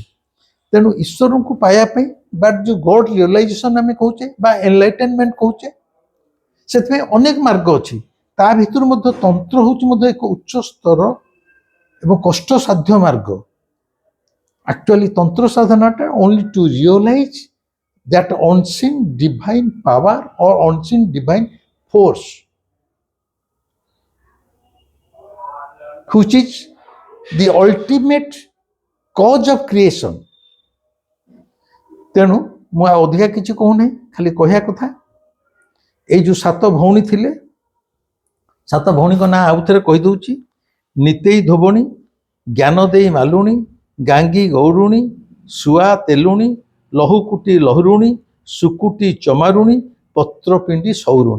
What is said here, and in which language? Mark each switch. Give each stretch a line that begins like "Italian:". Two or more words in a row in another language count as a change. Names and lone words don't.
Odia: ତେଣୁ ଈଶ୍ୱରଙ୍କୁ ପାଇବା ପାଇଁ ବା ଯେଉଁ
English: God realization
Odia: ଆମେ କହୁଛେ ବା ଏନଲାଇଟେନମେଣ୍ଟ କହୁଛେ, ସେଥିପାଇଁ ଅନେକ ମାର୍ଗ ଅଛି। ତା ଭିତରୁ ମଧ୍ୟ ତନ୍ତ୍ର ହେଉଛି ମଧ୍ୟ ଏକ ଉଚ୍ଚ ସ୍ତର ଏବଂ କଷ୍ଟସାଧ୍ୟ ମାର୍ଗ।
English: ଆକ୍ଚୁଆଲି
Odia: ତନ୍ତ୍ର ସାଧନାଟା
English: only to realize that unseen divine power or unseen divine force which is the ultimate cause of creation।
Odia: ତେଣୁ ମୁଁ ଆଉ ଅଧିକା କିଛି କହୁନାହିଁ, ଖାଲି କହିବା କଥା ଏଇ ଯେଉଁ 7 ଭଉଣୀ ଥିଲେ, 7 ଭଉଣୀଙ୍କ ନାଁ ଆଉ ଥରେ କହିଦେଉଛି। ନିତେଇ ଧୋବଣୀ, ଜ୍ଞାନ ଦେଇ ମାଲୁଣୀ, ଗାଙ୍ଗୀ ଗୌରୁଣୀ, ଶୁଆ ତେଲୁଣୀ, ଲହୁକୁଟି ଲହୁରୁଣୀ, ସୁକୁଟି ଚମାରୁଣୀ, ପତ୍ରପିଣ୍ଡି ସୌରୁଣୀ।